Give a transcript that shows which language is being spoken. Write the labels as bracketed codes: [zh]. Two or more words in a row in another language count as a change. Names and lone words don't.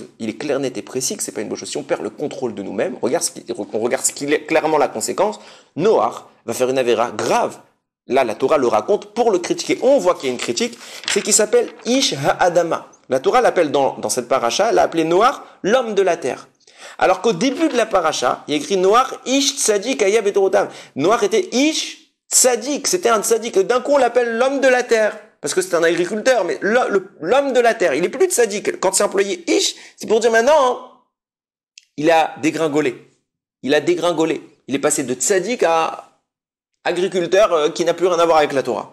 [fr] Il est clair, net et précis que c'est pas une bonne chose. Si on perd le contrôle de nous-mêmes, on regarde ce qu'il est clairement la conséquence. Noach va faire une avéra grave. Là, la Torah le raconte pour le critiquer. On voit qu'il y a une critique. C'est qu'il s'appelle [he] איש האדמה. [fr] La Torah l'appelle dans cette paracha, elle l'a appelé Noach, l'homme de la terre. Alors qu'au début de la paracha, il y a écrit Noach [he] איש צדיק היה בדורותיו. [fr] Noach était [he] איש צדיק. [fr] C'était un Tzadik. D'un coup, on l'appelle l'homme de la terre. Parce que c'est un agriculteur, mais l'homme de la terre, il est plus de Tzadik. Quand c'est employé Ish, c'est pour dire maintenant, il a dégringolé. Il est passé de Tzadik à agriculteur qui n'a plus rien à voir avec la Torah.